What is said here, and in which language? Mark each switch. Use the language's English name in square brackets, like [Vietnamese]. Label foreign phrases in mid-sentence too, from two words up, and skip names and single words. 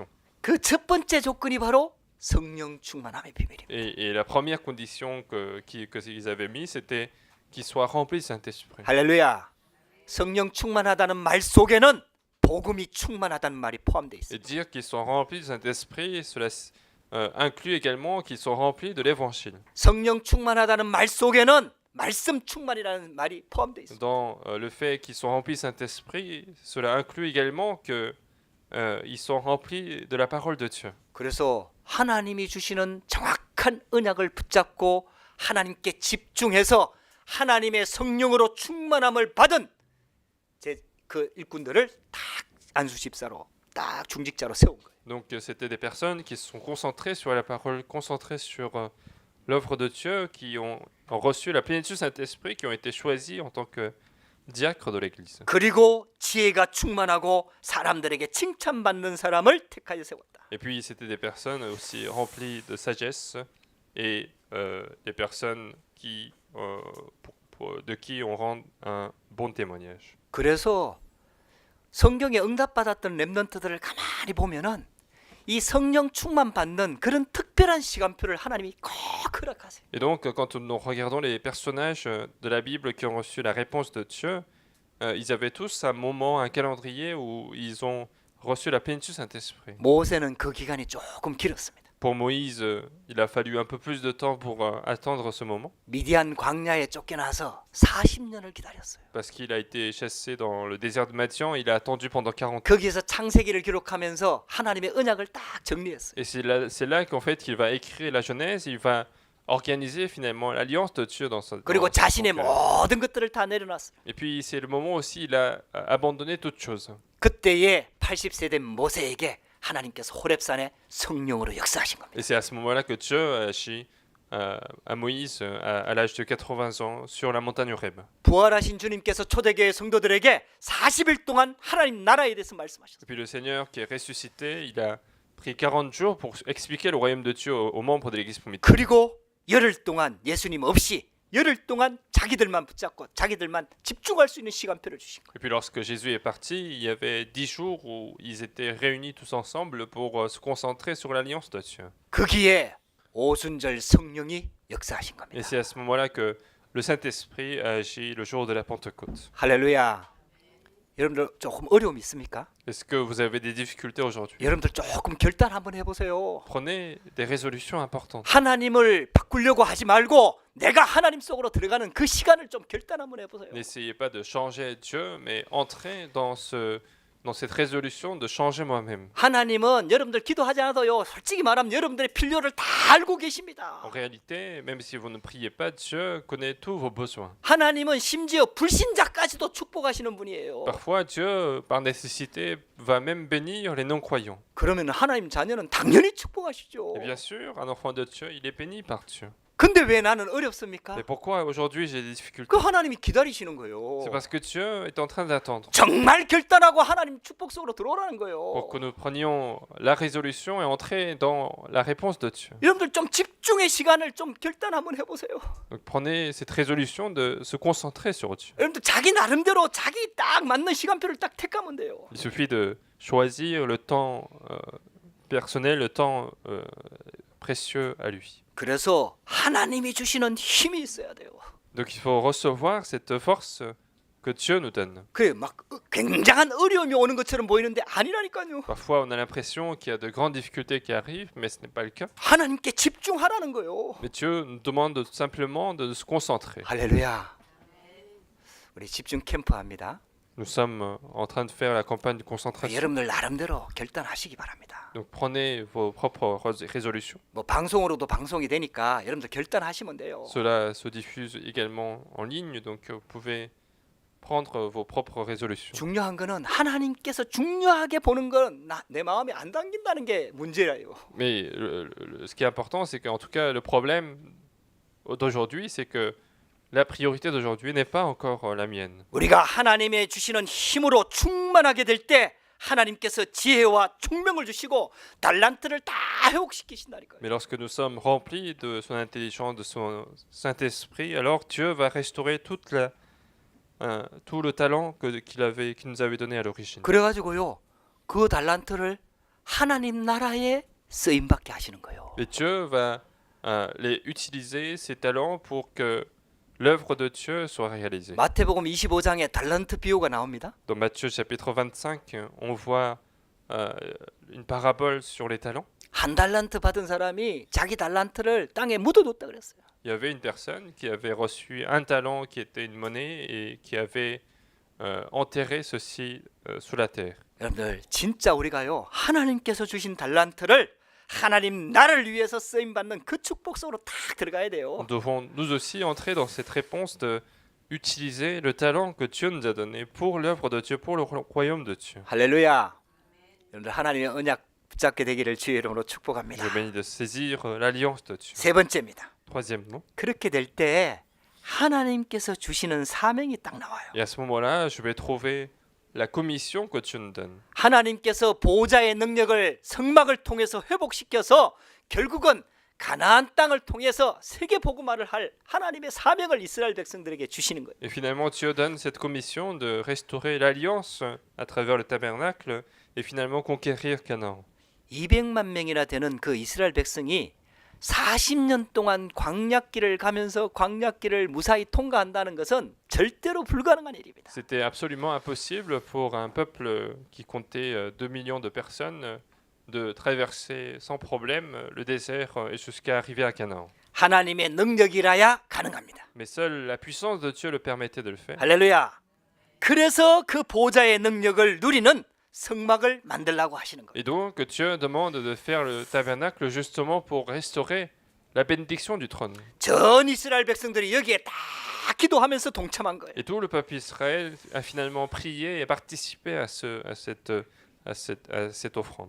[Korean] 그 첫 번째 조건이 바로 성령 충만함의 비밀입니다. [French] Et la première condition qu'ils avaient mis, c'était qu'ils soient remplis du Saint-Esprit. [Korean] 할렐루야. 성령 충만하다는 말 속에는 복음이 충만하다는 말이 포함되어 Et 있습니다. [French] dire qu'ils sont remplis du Saint-Esprit, cela inclut également qu'ils sont remplis de l'Évangile. [Korean] 성령 충만하다는 말 속에는 말씀 충만이라는 말이 포함되어 있습니다. [French] Dans le fait qu'ils sont remplis du Saint-Esprit, cela inclut également que ils sont remplis de la parole de Dieu. [Korean] 그래서 하나님이 주시는 정확한 언약을 붙잡고 하나님께 집중해서 하나님의 성령으로 충만함을 받은 그 일꾼들을 딱 안수 집사로 딱 중직자로 세운 거예요. [French] Donc c'était des personnes qui se sont concentrées sur la parole, concentrées sur l'œuvre de Dieu, qui ont reçu la plénitude du Saint-Esprit, qui ont été choisis en tant que diacres de l'Église. [Korean] 그리고 지혜가 충만하고 사람들에게 칭찬받는 사람을 택하여 세웠다. [French] Et puis c'était des personnes aussi remplies de sagesse et des personnes qui, de qui on rend un bon témoignage. [Korean] 그래서 성경에 응답받았던 렘넌트들을 가만히 보면은 이 성령 충만 받는 그런 특별한 시간표를 하나님이 꼭 허락하세요. [French] Et donc, quand nous regardons les personnages de la Bible qui ont reçu la réponse de Dieu, ils avaient tous un moment, un calendrier où ils ont reçu la plénitude du Saint-Esprit. [Korean] 모세는 그 기간이 조금 길었습니다. [French] Pour Moïse, il a fallu un peu plus de temps pour attendre ce moment, [Korean] 미디안 광야에 쫓겨나서 40년을 기다렸어요. [French] parce qu'il a été chassé dans le désert de Madian, il a attendu pendant 40 ans. [Korean] 거기에서 창세기를 기록하면서 하나님의 언약을 딱 정리했어요. [French] Et c'est là qu'en fait qu'il va écrire la Genèse, il va organiser finalement l'alliance de Dieu dans sa [Korean] 그리고 자신의 cœur. 모든 것들을 다 내려놨어요. [French] Et puis c'est le moment aussi il a abandonné toute chose. [Korean] 그때에 80세 된 모세에게 하나님께서 호렙산에 성령으로 역사하신 겁니다. [French] Et c'est à ce moment-là que Dieu a agi à Moïse à l'âge de 80 ans sur la montagne Horeb. [Korean] 부활하신 주님께서 초대교회 성도들에게 40일 동안 하나님 나라에 대해서 Et 말씀하셨어요. [French] puis le Seigneur qui est ressuscité, il a pris 40 jours pour expliquer le royaume de Dieu aux membres de l'église primitive. [Korean] 그리고 열흘 동안 예수님 없이 열흘 동안 자기들만 붙잡고 자기들만 집중할 수 있는 시간표를 주신 거예요. [French] Et puis lorsque Jésus est parti, il y avait 10 jours où ils étaient réunis tous ensemble pour se concentrer sur l'alliance de Dieu. [Korean] 거기에 오순절 성령이 역사하신 Et 겁니다. [French] c'est à ce moment-là que le Saint-Esprit a agi le jour de la Pentecôte. [Korean] 할렐루야. 여러분들 조금 어려움이 있습니까? [French] Est-ce que vous avez des difficultés aujourd'hui? [Korean] 여러분들 조금 결단 한번 해보세요. [French] Prenez des résolutions importantes. [Korean] 하나님을 바꾸려고 하지 말고 내가 하나님 속으로 들어가는 그 시간을 좀 결단 한번 해보세요. [French] N'essayez pas de changer Dieu, mais entrez dans cette résolution de changer moi-même. [Korean] 하나님은 여러분들 기도하지 않아도요. 솔직히 말하면 여러분들의 필요를 다 알고 계십니다. [French] En réalité, même si vous ne priez pas, Dieu connaît tous vos besoins. [Korean] 하나님은 심지어 불신자까지도 축복하시는 분이에요. [French] Parfois, Dieu, par nécessité, va même bénir les non-croyants. [Korean] 그러면 하나님 자녀는 당연히 축복하시죠. [French] Et bien sûr, un enfant de Dieu, il est béni par Dieu. [Korean] 근데 왜 나는 어렵습니까? [French] Mais pourquoi aujourd'hui j'ai des difficultés? [Korean] 그 하나님이 기다리시는 거예요. [French] C'est parce que Dieu est en train d'attendre [Korean] 정말 결단하고 하나님 축복 속으로 들어오라는 거예요. [French] pour que nous prenions la résolution et entrer dans la réponse de Dieu. [Korean] 여러분들 좀 집중의 시간을 좀 결단 한번 해보세요. [French] Donc prenez cette résolution de se concentrer sur Dieu. [Korean] 여러분들 자기 나름대로 자기 딱 맞는 시간표를 딱 택하면 돼요. [French] Il suffit de choisir le temps personnel, le temps précieux à lui. [Korean] 그래서 하나님이 주시는 힘이 있어야 돼요. [French] Donc il faut recevoir cette force que Dieu nous donne. [Korean] 그래 막 굉장한 어려움이 오는 것처럼 보이는데 아니라니까요. [French] Parfois on a l'impression qu'il y a de grandes difficultés qui arrivent, mais ce n'est pas le cas. [Korean] 하나님께 집중하라는 거예요. [French] Mais Dieu nous demande simplement de se concentrer. [Korean] 할렐루야. 우리 집중 캠프 합니다. [French] Nous sommes en train de faire la campagne de concentration. [Korean] 여러분들 나름대로 결단하시기 바랍니다. [French] Donc prenez vos propres résolutions. [Korean] 뭐 방송으로도 방송이 되니까 여러분들 결단하시면 돼요. [French] Cela se diffuse également en ligne, donc vous pouvez prendre vos propres résolutions. [Korean] 중요한 거는 하나님께서 중요하게 보는 건 내 마음에 안 담긴다는 게 문제예요. [French] Mais ce qui est important, c'est qu'en tout cas, le problème d'aujourd'hui, c'est que la priorité d'aujourd'hui n'est pas encore la mienne. [Korean] 우리가 하나님의 주시는 힘으로 충만하게 될 때 하나님께서 지혜와 총명을 주시고 달란트를 다 회복시키신다니까요. [French] Mais lorsque nous sommes remplis de son intelligence, de son Saint-Esprit, alors Dieu va restaurer tout le talent qu'il nous avait donné à l'origine. [Korean] 그래가지고요 그 달란트를 하나님 나라에 쓰임 받게 하시는 거예요. [French] Et Dieu va les utiliser, ces talents, pour que l'œuvre de Dieu soit réalisée. [Korean] 마태복음 25장에 달란트 비유가 나옵니다. [French] Dans Matthieu chapitre 25, on voit une parabole sur les talents. [Korean] 한 달란트 받은 사람이 자기 달란트를 땅에 묻어뒀다 그랬어요. [French] Il y avait une personne qui avait reçu un talent qui était une monnaie et qui avait enterré ceci sous la terre. [Korean] 여러분들 진짜 우리가요 하나님께서 주신 달란트를 하나님 나를 위해서 쓰임 받는 그 축복 속으로 딱 들어가야 돼요. [French] Nous devons nous aussi entrer dans cette réponse de utiliser le talent que Dieu nous a donné pour l'œuvre de Dieu, pour le royaume de Dieu. [Korean] 할렐루야. 여러분들 하나님의 언약 붙잡게 되기를 주의 이름으로 Je 축복합니다. [French] vous bénis de saisir l'alliance de Dieu. [Korean] 세 번째입니다. [French] Troisièmement, [Korean] 그렇게 될 때 하나님께서 주시는 사명이 딱 나와요. [French] et à ce moment-là, je vais trouver la commission que Dieu nous donne. [Korean] 하나님께서 보호자의 능력을 성막을 통해서 회복시켜서 결국은 가나안 땅을 통해서 세계 복음화를 할 하나님의 사명을 이스라엘 백성들에게 주시는 거예요. [French] Et finalement, Dieu donne cette commission de restaurer l'alliance à travers le tabernacle et finalement conquérir Canaan. [Korean] 200만 명이나 되는 그 이스라엘 백성이 40년 동안 광야길을 가면서 광야길을 무사히 통과한다는 것은 절대로 불가능한 일입니다. [French] C'était absolument impossible pour un peuple qui comptait 2 millions de personnes de traverser sans problème le désert et jusqu'à arriver à Canaan. [Korean] 하나님의 능력이라야 가능합니다. [French] Mais seule la puissance de Dieu le permettait de le faire. [Korean] 할렐루야. 그래서 그 보호자의 능력을 누리는 성막을 만들라고 하시는 거예요. [French] Et donc Dieu demande de faire le tabernacle justement pour restaurer la bénédiction du trône. [Korean] 전 이스라엘 백성들이 여기에 다 기도하면서 동참한 거예요. [French] Et tout le peuple Israël a finalement prié et participé à cette offrande.